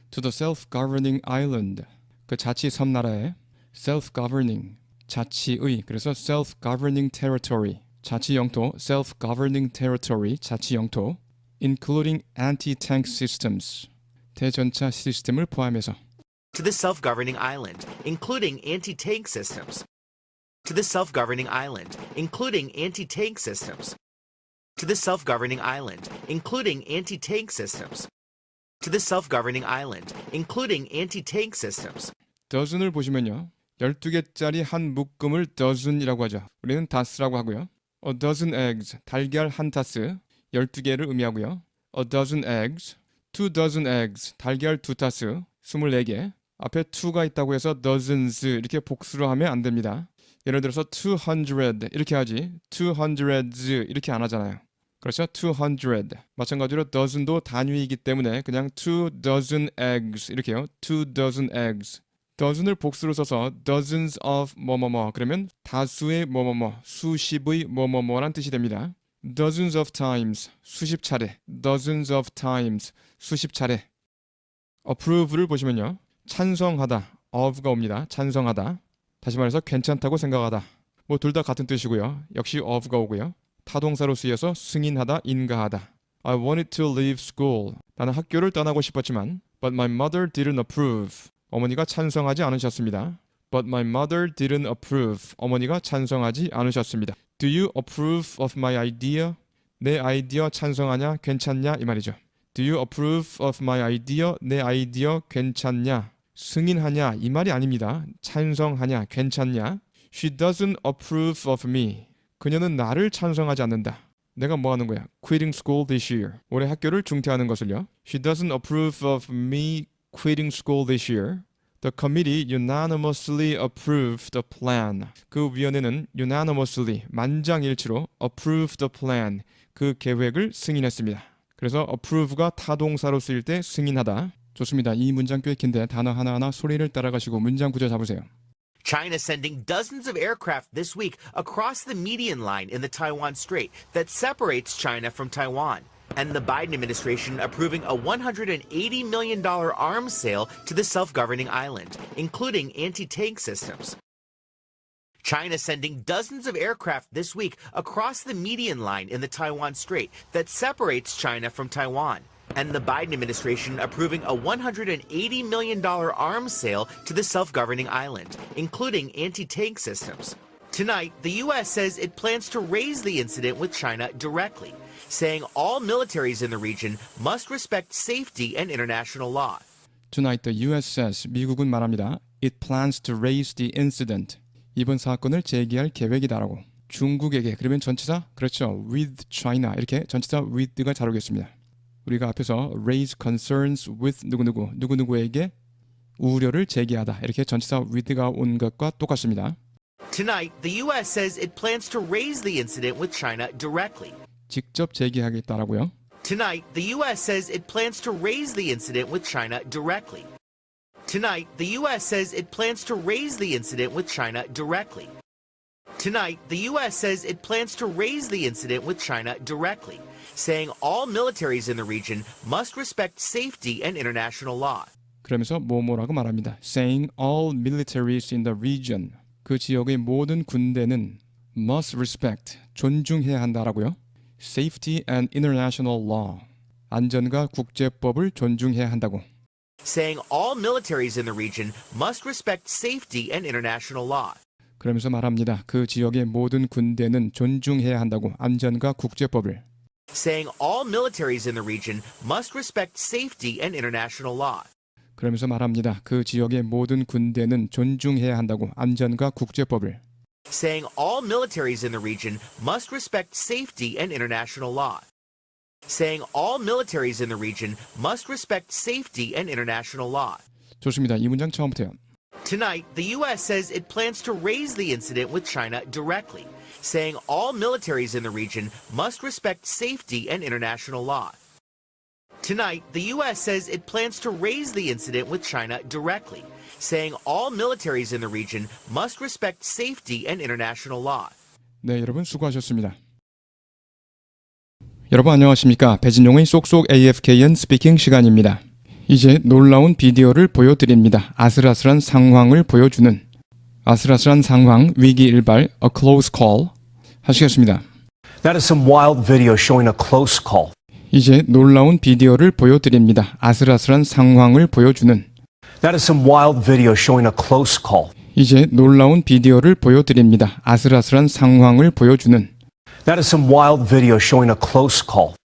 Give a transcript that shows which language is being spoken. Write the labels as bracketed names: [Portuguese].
[English] To the self-governing island. [Korean] 그 자치 섬나라에 self-governing, 자치의, 그래서 self-governing territory, 자치 영토, self-governing territory, 자치 영토, [English] including anti-tank systems, [Korean] 대전차 시스템을 포함해서 [English] To the self-governing island, including anti-tank systems. To the self-governing island, including anti-tank systems. To the self-governing island, including anti-tank systems. To the self-governing island, including anti-tank systems. [Korean] dozen을 보시면요. 12개짜리 한 묶음을 dozen이라고 하죠. 우리는 다스라고 하고요. [English] A dozen eggs, [Korean] 달걀 한 타스, 12개를 의미하고요. [English] A dozen eggs, 2 dozen eggs, [Korean] 달걀 두 타스, [English] 24개. [Korean] 앞에 2가 있다고 해서 dozens 이렇게 복수로 하면 안 됩니다. 예를 들어서 200 이렇게 하지 200s 이렇게 안 하잖아요. 그렇죠? 200. 마찬가지로 dozen도 단위이기 때문에 그냥 [English] 2 dozen eggs [Korean] 이렇게요. [English] 2 dozen eggs. [Korean] dozen을 복수로 써서 [English] dozens of [Korean] 뭐뭐뭐 그러면 다수의 뭐뭐뭐, 수십의 뭐뭐뭐란 뜻이 됩니다. [English] dozens of times, [Korean] 수십 차례. [English] dozens of times, 수십 차례. [Korean] approve를 보시면요. 찬성하다, of가 옵니다. 찬성하다. 다시 말해서 괜찮다고 생각하다. 뭐 둘 다 같은 뜻이고요. 역시 of가 오고요. 타동사로 쓰여서 승인하다, 인가하다. [English] I wanted to leave school. [Korean] 나는 학교를 떠나고 싶었지만 [English] but my mother didn't approve. [Korean] 어머니가 찬성하지 않으셨습니다. [English] But my mother didn't approve. [Korean] 어머니가 찬성하지 않으셨습니다. [English] Do you approve of my idea? [Korean] 내 아이디어 찬성하냐? 괜찮냐? 이 말이죠. [English] Do you approve of my idea? [Korean] 내 아이디어 괜찮냐? 승인하냐? 이 말이 아닙니다. 찬성하냐? 괜찮냐? [English] She doesn't approve of me. [Korean] 그녀는 나를 찬성하지 않는다. 내가 뭐 하는 거야? [English] Quitting school this year. [Korean] 올해 학교를 중퇴하는 것을요. [English] She doesn't approve of me quitting school this year. The committee unanimously approved the plan. [Korean] 그 위원회는 unanimously, 만장일치로 [English] approved the plan. [Korean] 그 계획을 승인했습니다. 그래서 approve가 타동사로 쓰일 때 승인하다. 좋습니다. 이 문장 꽤 긴데 단어 하나하나 소리를 따라가시고 문장 구조 잡으세요. [English] China sending dozens of aircraft this week across the median line in the Taiwan Strait that separates China from Taiwan. And the Biden administration approving a $180 million arms sale to the self-governing island, including anti-tank systems. China sending dozens of aircraft this week across the median line in the Taiwan Strait that separates China from Taiwan. And the Biden administration approving a $180 million arms sale to the self-governing island, including anti-tank systems. Tonight, the U.S. says it plans to raise the incident with China directly, saying all militaries in the region must respect safety and international law. Tonight the U.S. [Korean] says, 미국은 말합니다. [English] It plans to raise the incident. [Korean] 이번 사건을 제기할 계획이다라고. 중국에게, 그러면 전치사? 그렇죠. [English] With China. [Korean] 이렇게 전치사 with가 잘 오겠습니다. 우리가 앞에서 [English] raise concerns with [Korean] 누구누구에게 우려를 제기하다. 이렇게 전치사 with가 온 것과 똑같습니다. [English] Tonight, the U.S. says it plans to raise the incident with China directly. [Korean] 직접 제기하겠다라고요. [English] Tonight, the U.S. says it plans to raise the incident with China directly. Tonight, the U.S. says it plans to raise the incident with China directly. Tonight, the U.S. says it plans to raise the incident with China directly, saying all militaries in the region must respect safety and international law. [Korean] 그러면서 뭐뭐라고 말합니다. [English] Saying all militaries in the region. [Korean] 그 지역의 모든 군대는 [English] must respect, [Korean] 존중해야 한다라고요. [English] Safety and international law. [Korean] 안전과 국제법을 존중해야 한다고. [English] Saying all militaries in the region must respect safety and international law. [Korean] 그러면서 말합니다. 그 지역의 모든 군대는 존중해야 한다고. 안전과 국제법을. [English] Saying all militaries in the region must respect safety and international law. [Korean] 그러면서 말합니다. 그 지역의 모든 군대는 존중해야 한다고. 안전과 국제법을. [English] Saying all militaries in the region must respect safety and international law. Saying all militaries in the region must respect safety and international law. [Korean] 좋습니다. 이 문장 처음부터요. Tonight, the U.S. says it plans to raise the incident with China directly, saying all militaries in the region must respect safety and international law. Tonight, the U.S. says it plans to raise the incident with China directly, saying all militaries in the region must respect safety and international law. 네, 여러분 수고하셨습니다. 여러분 안녕하십니까? 배진용의 쏙쏙 AFKN 스피킹 시간입니다. 이제 놀라운 비디오를 보여드립니다. 아슬아슬한 상황을 보여주는 아슬아슬한 상황, 위기 일발, [English] a close call [Korean] 하시겠습니다. [English] That is some wild video showing a close call. [Korean] 이제 놀라운 비디오를 보여드립니다. 아슬아슬한 상황을 보여주는 [English] That is some wild video showing a close call. [Korean] 이제 놀라운 비디오를 보여드립니다. 아슬아슬한 상황을 보여주는 [English] That is some wild video showing a close call.